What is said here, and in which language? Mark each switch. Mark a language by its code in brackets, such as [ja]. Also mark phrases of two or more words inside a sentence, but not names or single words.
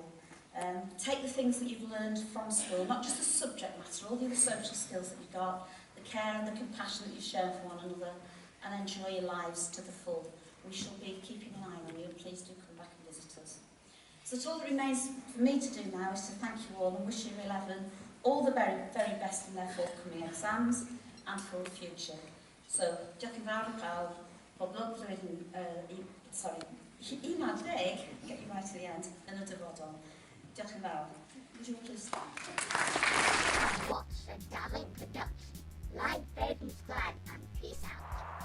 [en] Take the things that you've learned from school, not just the subject matter, all the other social skills that you've got, the care and the compassion that you've shown for one another, and enjoy your lives to the full. We shall be keeping an eye on you, and please do come back and visit us. So all that remains for me to do now is to thank you all and wish Year 11 all the very, very best in their forthcoming exams and for the future. So, [cy] diolch yn fawr o pawb, pob lwc flwyddyn, un ar ddeg, [en] get you right to the end, [cy] yn y dyfodol. Diolch yn fawr. [en] Would you all please stand? Watch the Darling Production. Like, baby, subscribe, and peace out.